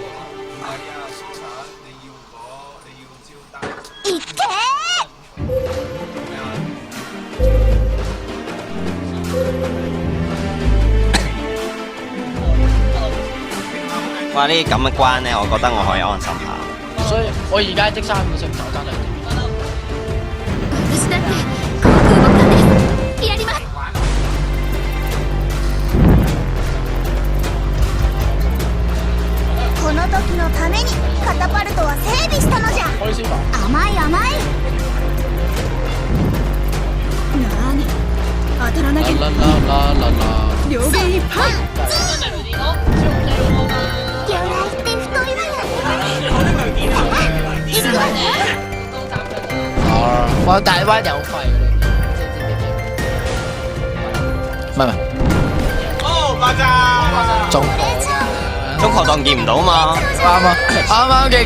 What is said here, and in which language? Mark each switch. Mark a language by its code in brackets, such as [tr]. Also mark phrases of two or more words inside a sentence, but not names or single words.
[ja] いけ！哇！ [yue] 呢啲咁嘅關咧，我覺得我可以安心下。所以我而家即3秒食就真係。 [ja] 私だって航空母艦です。やります。この時のためにカタパルトは整備したのじゃ。甘い甘い。なに当たらなきゃ両眼いっぱい。魚雷って太いわよ。哇！ [yue] 大灣有廢㗎啦，唔係，爆炸！中學檔見唔到嘛？啱啊，啱嘅，